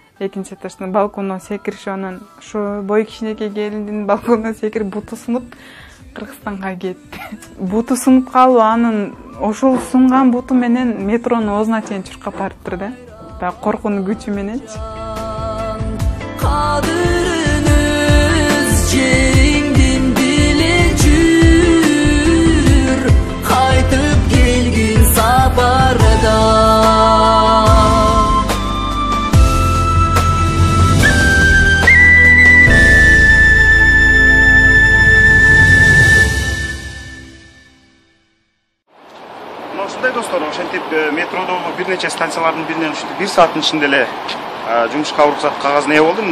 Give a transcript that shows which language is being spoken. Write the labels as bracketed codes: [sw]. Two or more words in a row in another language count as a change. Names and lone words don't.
[ky] Экинчи этаждан балкондон секиришип, анан ошо бой кичинекей келиндин балкондон секирип буту сынып Кыргызстанга кетти. Буту сынып калып, анын ошол сунган буту менен метронун оозуна чейин чуркап барыптыр да. Баягы коркуунун күчү мененчи. Кадырыңыз жериңдин биле жүр, кайтып келгин сабарда. Ушундай достор, ошентип метродогу бир нече станциялардын биринен ушинтип 1 сааттын ичинде эле жумушка уруксат кагазына ээ болдум.